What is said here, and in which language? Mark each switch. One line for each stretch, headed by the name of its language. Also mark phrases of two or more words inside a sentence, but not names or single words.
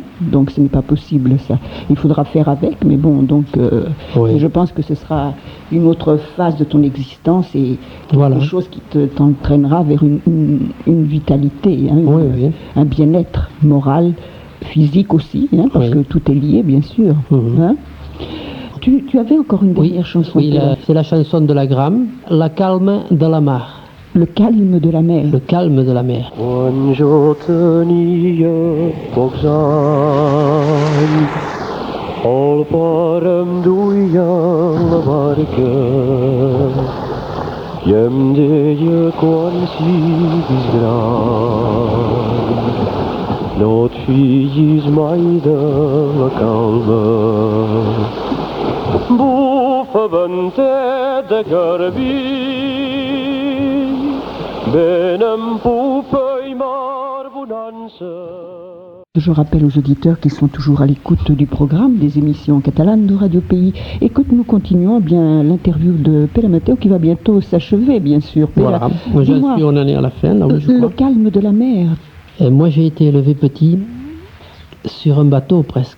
French: Donc, ce n'est pas possible, ça. Il faudra faire avec, mais bon, donc, je pense que ce sera une autre phase de ton existence et quelque chose qui t'entraînera vers une vitalité, hein, un bien-être moral, physique aussi, hein, parce que tout est lié, bien sûr. Hein. Tu avais encore une dernière chanson. Oui, c'est la chanson de la Gramme, La calme de la mar. Le calme de la mer. Le calme de la mer.
Catalan: Quan jo tenia pocs anys, el pare em duia en la barca i em deia quan siguis gran no et fiïs mai de la calma. Bufa ventet de garbí, vent en popa i mar bonança.
French: Je rappelle aux auditeurs qui sont toujours à l'écoute du programme des émissions catalanes de Radio Pays et que nous continuons bien l'interview de Pere Mateu qui va bientôt s'achever, bien sûr. Voilà, moi j'en suis, on en est à la fin, là, oui, je crois. Le calme de la mer. Moi j'ai été élevé petit sur un bateau presque.